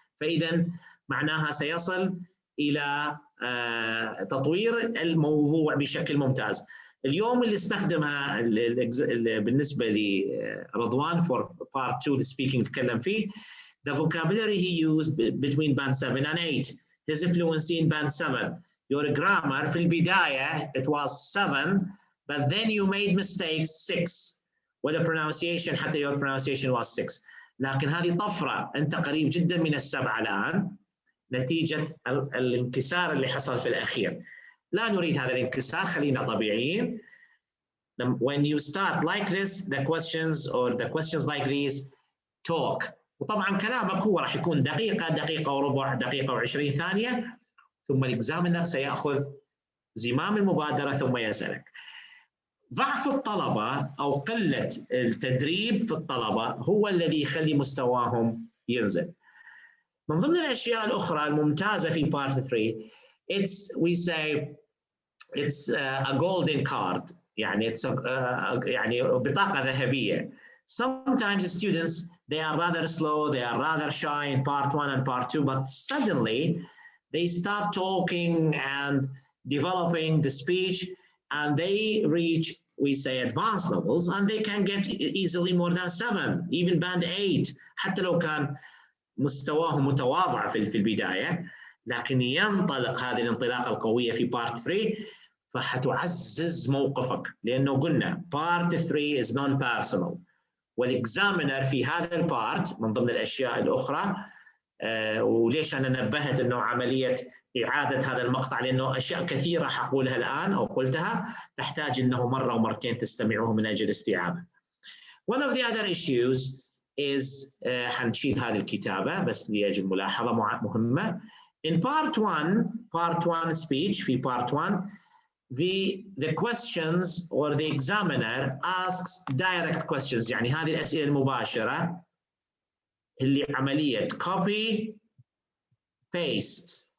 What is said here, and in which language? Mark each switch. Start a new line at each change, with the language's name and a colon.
Arabic: فإذا معناها سيصل إلى تطوير الموضوع بشكل ممتاز. اليوم اللي استخدمها بالنسبة لرضوان
English: for part 2 speaking
Arabic: تكلم فيه
English: the vocabulary he used between band 7 and 8, his fluency in band 7. Your grammar
Arabic: في البداية
English: it was 7 but then you made mistakes 6
Arabic: ولا
English: pronunciation
Arabic: حتى
English: your pronunciation was 6.
Arabic: لكن هذه طفرة، أنت قريب جدا من السبعة الآن نتيجة الانكسار اللي حصل في الأخير. لا نريد هذا الانكسار، خلينا طبيعيين.
English: When you start like this the questions like these talk.
Arabic: وطبعا كلامك هو راح يكون دقيقة وربع، دقيقة و20 ثانية، ثم الإكزامينر سيأخذ زمام المبادرة ثم يسألك. ضعف الطلبة أو قلة التدريب في الطلبة هو الذي يخلي مستواهم ينزل. من ضمن الأشياء الأخرى الممتازة في part 3
English: we say it's a golden card،
Arabic: يعني يعني بطاقة ذهبية.
English: Sometimes the students they are rather slow, they are rather shy in part 1 and part 2, but suddenly they start talking and developing the speech and they reach, we say, advanced levels and they can get easily more than 7, even band 8
Arabic: حتى لو كان مستواهم متواضع في البداية، لكن ينطلق هذه الانطلاقة القوية في part 3 فحتعزز موقفك، لأنه قلنا
English: part 3 is non-personal
Arabic: والإكزامينر في هذا البارت من ضمن الأشياء الأخرى. وليش أنا نبهت أنه عملية إعادة هذا المقطع، لأنه أشياء كثيرة حقولها الآن أو قلتها تحتاج أنه مرة ومرتين تستمعوه من أجل استيعابه.
English: One of the other issues is
Arabic: حنشيل هذه الكتابة بس لأجل ملاحظة مهمة.
English: In part 1 speech
Arabic: في
English: part 1 the questions or the examiner asks direct questions،
Arabic: يعني هذه الأسئلة المباشرة اللي عملية
English: copy paste.